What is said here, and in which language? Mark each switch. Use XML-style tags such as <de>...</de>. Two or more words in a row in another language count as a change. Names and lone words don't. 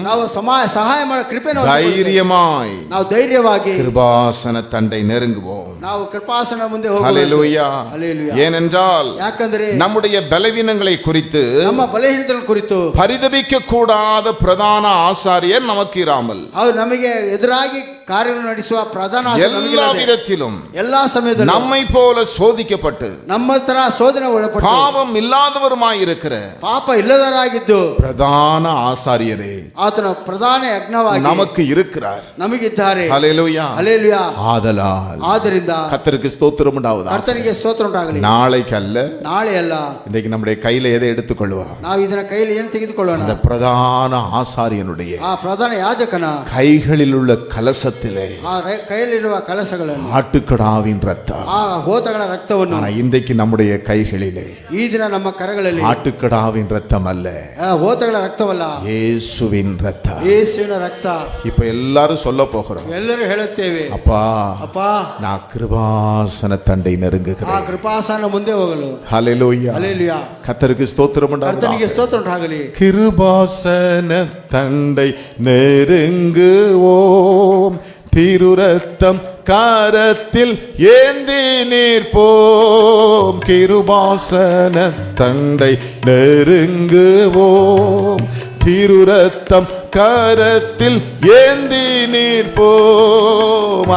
<kn>ನಾವು ಸಹಾಯ ಮಾಡೋ ಕೃಪೆಯನ್ನು</kn> <ta>தைரியமாய்</ta> <kn>ನಾವು ಧೈರ್ಯವಾಗಿ</kn> <ta>கிருபாசன தண்டை நெருங்குவோம்.</ta> <kn>ನಾವು ಕೃಪಾಸನ ಮುಂದೆ ಹೋಗೋಣ.</kn> <ta>ஹல்லேலூயா. ஹல்லேலூயா. ஏனென்றால்</ta> <kn>ಯಾಕಂದ್ರೆ</kn> <ta>நம்முடைய பலவீனங்களை குறித்து</ta> <kn>ನಮ್ಮ ಬಲಹೀನತೆಗಳ ಕುರಿತು</kn> <ta>பரிதபிக்க கூடாத பிரதான ஆசாரியர் நமக்கு இராமல்</ta> <kn>ಅವರು ನಮಗೆ ಎದುರಾಗಿ ಕಾರ್ಯವನ್ನು ನಡೆಸುವ ಪ್ರಧಾನ ಆಸಾರ್ಯರು</kn> <ta>எல்லா</ta> <kn>ನಮಗಿಲ್ಲದೆ</kn> <ta>விதத்திலும்</ta> <kn>ಎಲ್ಲಾ ಸಮಯದಲ್ಲೂ</kn> <ta>நம்மை போல சோதிக்கப்பட்டு</ta> <kn>ನಮ್ಮ ತರ ಶೋಧನೆ ಒಳಪಟ್ಟು</kn> <ta>பாவம் இல்லாதவருமாயிருக்கிற</ta> <kn>ಪಾಪ ಇಲ್ಲದರಾಗಿದ್ದು</kn> <ta>பிரதான ஆசாரியரே</ta> <kn>ಆತನ ಪ್ರಧಾನ ಯಜ್ಞವಾಗಿ</kn> <ta>நமக்கு இருக்கிறார்.</ta> <kn>ನಮಗಿದ್ದಾರೆ.</kn> <ta>ஹல்லேலூயா.</ta> <kn>ಹಲ್ಲೇಲೂಯಾ.</kn> <ta>ஆதலால்</ta> <kn>ಆದ್ದರಿಂದ</kn> <ta>கர்த்தருக்கு ஸ்தோத்திரம் உண்டாவதாக.</ta> <kn>ಕರ್ತನಿಗೆ ಸ್ತೋತ್ರ ಉಂಟಾಗಲಿ.</kn> <ta>நாளைக்கு அல்ல,</ta> <kn>ನಾಳೆ ಅಲ್ಲ,</kn> <ta>இன்றைக்கு நம்முடைய கையில எதை எடுத்துக்கொள்வோம்?</ta> <kn>ನಾವು ಇದನ್ನ ಕೈಯಲ್ಲಿ ಏನು ತೆಗೆದುಕೊಳ್ಳೋಣ?</kn> <ta>அந்த பிரதான ஆசாரியனுடைய</ta> <kn>ಆ ಪ್ರಧಾನ ಯಾಜಕನ</kn> <ta>கைகளில் உள்ள கலசத்திலே</ta> <kn>ಆ ಕೈಯಲ್ಲಿರುವ ಕಲಸಗಳನ್ನು,</kn> <ta>ஆட்டுக்கடாவின் ரத்தம்.</ta> <kn>ಆ ಹೋತಗಳ ರಕ್ತವನ್ನು</kn> <ta>ஆனா இன்றைக்கு நம்முடைய கைகளிலே</ta> <kn>ಈ ದಿನ ನಮ್ಮ ಕರಗಳಲ್ಲಿ</kn> <ta>ஆட்டுக்கடாவின் ரத்தம் அல்ல,</ta> <kn>ಆ ಹೋತಗಳ ರಕ್ತವಲ್ಲ,</kn> <ta>இயேசுவின் ரத்தம்.</ta> <kn>ಯೇಸುವಿನ ರಕ್ತ.</kn> <ta>இப்ப எல்லாரும் சொல்ல போகிறோம்,</ta> <kn>ಎಲ್ಲರೂ ಹೇಳುತ್ತೇವೆ,</kn> <ta>அப்பா</ta> <kn>ಅಪ್ಪ</kn> <ta>நான் கிருபாசன தண்டை</ta> <kn>ಆ</kn> <ta>நெருங்குகிறேன்.</ta> <kn>ಕೃಪಾಸನ ಮುಂದೆ ಹೋಗಲು.</kn> <ta>ஹல்லேலூயா.</ta> <kn>ಹಲ್ಲೇಲೂಯಾ.</kn> <ta>கர்த்தருக்கு ஸ்தோத்திரம் உண்டாவதாக. ಕರ್ತನಿಗೆ ಸ್ತೋತ್ರ ಉಂಟಾಗಲಿ. கிருபாசன தண்டை நெருங்குவோம், திருரத்தம் கரத்தில் ஏந்தி நிற்போம். கிருபாசன தண்டை நெருங்குவோம், திருரத்தம் கரத்தில் ஏந்தி நிற்போம்.</ta>